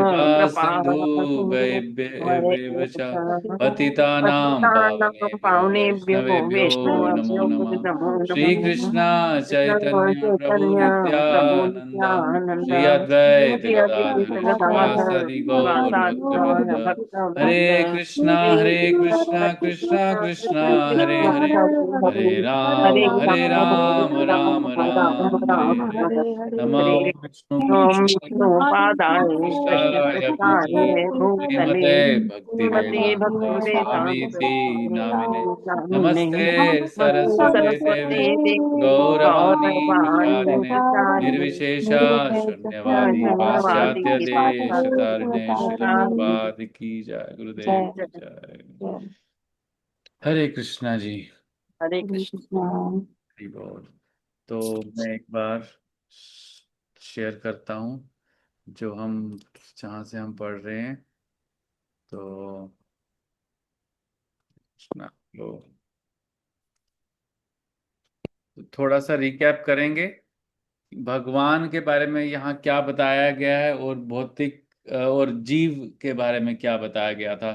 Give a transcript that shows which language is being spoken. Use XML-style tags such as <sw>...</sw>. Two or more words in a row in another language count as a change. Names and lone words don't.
<sa>कृपा सिन्धुभ्येव च पतितानां पतितानां पावनेभ्यो पावनेभ्यो वैष्णवेभ्यो नमो वैष्णवेभ्यो नमः। नमो श्री नमः कृष्ण कृष्ण चैतन्य प्रभु चैतन्य प्रभु नित्यानंद नित्यानंद श्री अद्वैत श्री अद्वैत गदाधर गदाधर श्रीवासादि गौर वासादि गौर भक्तवृंद भक्तवृंद हरे कृष्णा कृष्णा कृष्णा हरे कृष्ण हरे हरे हरे राम राम हरे राम राम राम हरे राम हरे हरे नमो हरे विष्णु ओम विष्णुपादाय कृष्णाय कृष्णकृष्णाय भूतले श्रीमते भक्ति श्रीमते वेदांत स्वामी भक्तिवेदांत नामिने स्वामिने नमस्ते नमस्ते सरस्वते सरस्वते देवे देवी गौरवाणी गौरवाणी प्रचारिणे प्रचारिणे निर्विशेषा शून्यवादी धन्यवादी पाश्चात्य देश तारिणे शिल पाश्चात्य</sa> <hi>प्रभुपाद की जय गुरुदेव की जय। हरे कृष्णा जी। हरे कृष्ण। हरि बोल। तो मैं एक बार शेयर करता हूँ जो हम जहाँ से हम पढ़ रहे हैं। तो कृष्णा लो तो थोड़ा सा रिकैप करेंगे भगवान के बारे में यहाँ क्या बताया गया है और भौतिक और जीव के बारे में क्या बताया गया था।</hi>